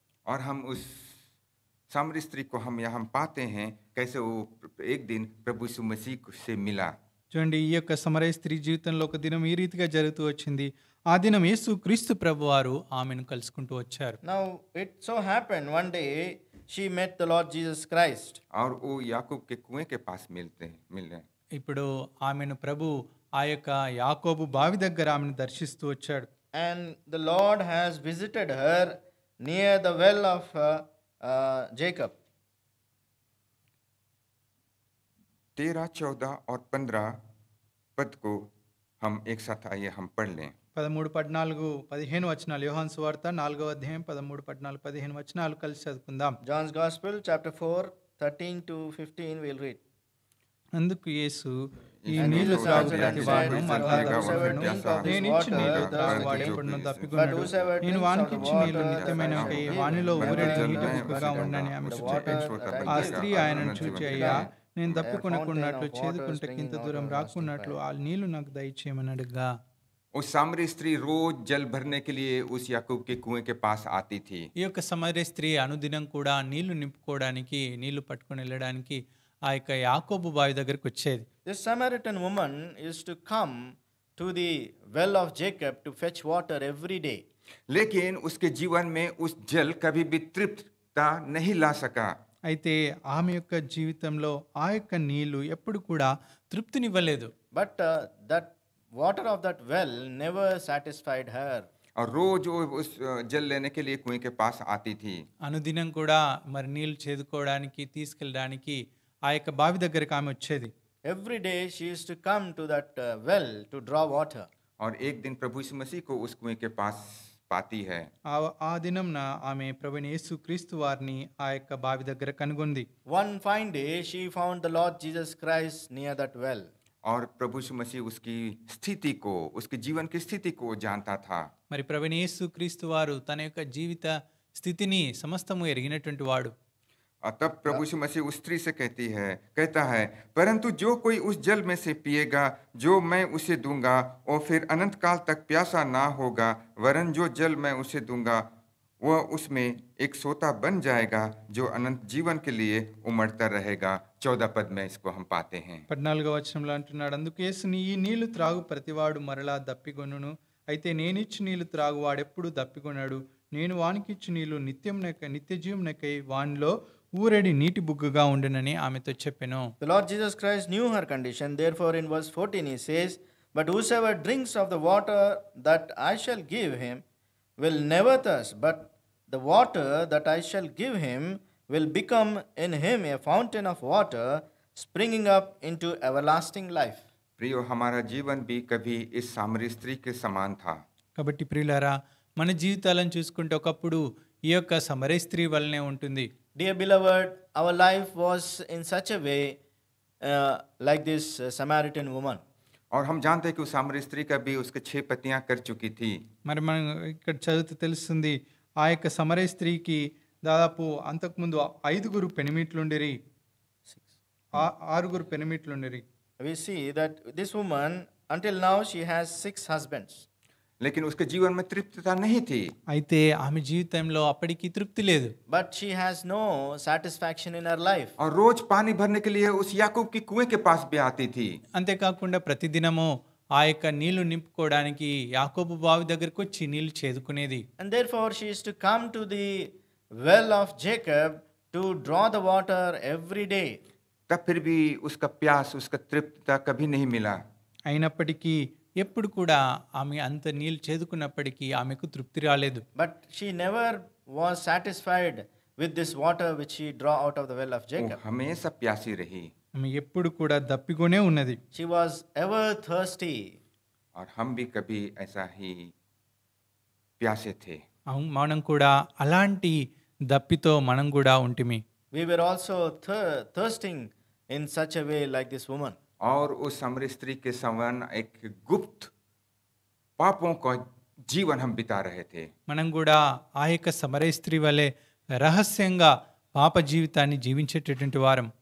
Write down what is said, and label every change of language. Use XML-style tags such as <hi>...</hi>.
<hi>और हम उस सामरी स्त्री को हम यहाँ पाते हैं कैसे वो एक दिन प्रभु यीशु मसीह से मिला.</hi> <te>చూడండి, ఈ యొక్క సమరయ స్త్రీ జీవితంలో ఒక దినం ఈ రీతిగా జరుగుతూ వచ్చింది. ఆ దినం యేసు క్రీస్తు ప్రభువారు ఆమెను కలుసుకుంటూ వచ్చారు.</te> <en>Now it so happened one day she met the Lord Jesus Christ.</en> <hi>और वो याकूब के कुएं के पास मिल रहे.</hi> <te>ఇప్పుడు ఆమెను ప్రభు ఆ యొక్క యాకోబు బావి దగ్గర ఆమెను దర్శిస్తూ వచ్చాడు.</te> <en>And the Lord has visited her near the well of Jacob.</en> <hi>13, 14 और 15 पद को हम एक साथ आइए हम पढ़ लें.</hi> <te>13, 14, 15 వచనాలు యోహాను సువార్త 4వ అధ్యాయం 13, 14, 15 వచనాలు కలిసి చదువుకుందాం.</te> <en>John's Gospel chapter 4, 13 to 15 we'll read.</en> <te>అందుకు యేసు, ఈ నీళ్లు త్రాగు ప్రతి వాడును మరలా దప్పికొనును. నేనిచ్చు నీళ్లు త్రాగు వాడెప్పుడునూ దప్పికొనడు. నేను వానికిచ్చు నీళ్లు నిత్యమైనవి, వానిలో ఊరేడు నీటి బుగ్గగా ఉండని ఆమె చెప్పాను. ఆ స్త్రీ ఆయనను చూచి, అయ్యా, నేను దప్పికొనకున్నట్లు చేదుకుంటే ఇంత దూరం రాకున్నట్లు ఆ నీళ్లు నాకు దయచేయమని అడగ్గా.</te> <hi>उस सामरी स्त्री रोज जल भरने के लिए उस याकूब के कुएं के पास आती थी.</hi> <te>ఈ యొక్క సమరయ స్త్రీ అనుదినం కూడా నీళ్లు నింపుకోవడానికి, నీళ్లు పట్టుకొని వెళ్ళడానికి ఆ యొక్క యాకోబు బావి దగ్గరికి వచ్చేది.</te> <en>This Samaritan woman used to come to the well of Jacob to fetch water every day.</en> <hi>लेकिन उसके जीवन में उस जल कभी भी तृप्तता नहीं ला सका.</hi> <te>అయితే ఆమె యొక్క జీవితంలో ఆ యొక్క నీళ్లు ఎప్పుడు కూడా తృప్తినివ్వలేదు.</te> <en>But that water of that well never satisfied her.</en> <hi>और रोज वो उस जल लेने के लिए कुएं के पास आती थी.</hi> <te>అనుదినం కూడా మరి నీళ్లు చేదుకోవడానికి తీసుకెళ్ళడానికి ఆ యొక్క బావి దగ్గరికి ఆమె వచ్చేది.</te> <en>Every day she used to come to that well to draw water.</en> <hi>और एक दिन प्रभु यीशु मसीह को उस कुएं के पास पाती है.</hi> <te>ఆ దినంన ఆమె ప్రభువైన యేసు క్రీస్తు వారిని ఆ యొక్క బావి దగ్గర కనుగొంది.</te> <en>One fine day she found the Lord Jesus Christ near that well.</en> <hi>और प्रभु यीशु मसीह उसकी स्थिति को, उसके जीवन की स्थिति को जानता था.</hi> <te>మరి ప్రభువైన యేసు క్రీస్తు వారు తన యొక్క జీవిత స్థితిని సమస్తము ఎరిగినటువంటి వాడు.</te> <hi>और तब प्रभु यीशु मसीह उस स्त्री से कहता है, परंतु जो कोई उस जल में से पिएगा जो मैं उसे दूंगा, और फिर अनंत काल तक प्यासा ना होगा, वरन जो जल मैं उसे दूंगा वह उसमें एक सोता बन जाएगा जो अनंत जीवन के लिए उमड़ता रहेगा. 14 पद में इसको हम पाते हैं.</hi> <te>14వ వచనంలో అంటున్నాడు, అందుకు యేసు, ఈ నీళ్లు త్రాగు ప్రతివాడు మరలా దప్పికొనును. అయితే నేనిచ్చు నీళ్లు త్రాగు వాడెప్పుడు దప్పికొనడు. నేను వానికిచ్చు నీళ్లు నిత్య జీవమునకై వానిలో ఊరేడి నీటి బుగ్గగా ఉండునని ఆమెతో చెప్పెను.</te> <en>The Lord Jesus Christ knew her condition. Therefore in verse 14 he says, but whosoever drinks of the water that I shall give him will never thirst, but the water that I shall give him will become in him a fountain of water springing up into everlasting life.</en> <hi>प्रियो, हमारा जीवन भी कभी इस सामरी स्त्री के समान था.</hi> <te>కాబట్టి ప్రియులారా, మన జీవితాలను చూసుకుంటే ఒకప్పుడు ఈ యొక్క సమరయ స్త్రీ వల్లనే ఉంటుంది.</te> <en>Dear beloved, our life was in such a way like this Samaritan woman.</en> <hi>और हम जानते हैं कि उस सामरी स्त्री का भी उसके 6 पतियां कर चुकी थी.</hi> <te>మరి మనం ఇక్కడ చదివితే తెలుస్తుంది, ఆ యొక్క సమరయ స్త్రీకి దాదాపు అంతకుముందు 5 పెనిమిట్లుండిరి, 6 పెనిమిట్లుండిరి.</te> <en>We see that this woman until now she has 6 husbands.</en> <hi>लेकिन उसके जीवन में तृप्तता नहीं थी.</hi> <te>అయితే ఆమె జీవితంలో అప్పటికి తృప్తి లేదు.</te> <en>But she has no satisfaction in her life.</en> <hi>और रोज पानी भरने के लिए उस याकूब के कुएं के पास भी आती थी.</hi> <te>అంతేకాకుండా ప్రతిదినము ఆ యొక్క నీళ్లు నింపుకోవడానికి యాకోబు బావి దగ్గరకు వచ్చి నీళ్లు చేదుకునేది.</te> <en>And therefore she is to come to the well of Jacob to draw the water every day.</en> <hi>तब फिर भी उसका प्यास, उसका तृप्तता कभी नहीं मिला.</hi> <te>అయినప్పటికీ ఎప్పుడు కూడా ఆమె అంత నీళ్ళు చేదుకున్నప్పటికీ ఆమెకు తృప్తి రాలేదు.</te> <en>But she never was satisfied with this water which she draw out of the well of</en> <hi>वो</hi> <en>Jacob.</en> <hi>हमेशा प्यासी रही</hi> <te>ఆమె ఎప్పుడు కూడా దప్పికొనే ఉన్నది.</te> <en>She was ever thirsty.</en> <hi>और हम भी कभी ऐसा ही प्यासे थे.</hi> <te>మనం కూడా అలాంటి దప్పితో మనం కూడా ఉంటిమి.</te> <en>We were also thirsting in such a way like this woman.</en> <hi>और उस सामरी स्त्री के समान एक गुप्त पापों का जीवन हम बिता रहे थे.</hi> <te>మనం కూడా ఆ యొక్క సమరయ స్త్రీ వలె రహస్యంగా పాప జీవితాన్ని జీవించేటటువంటి వారం.</te>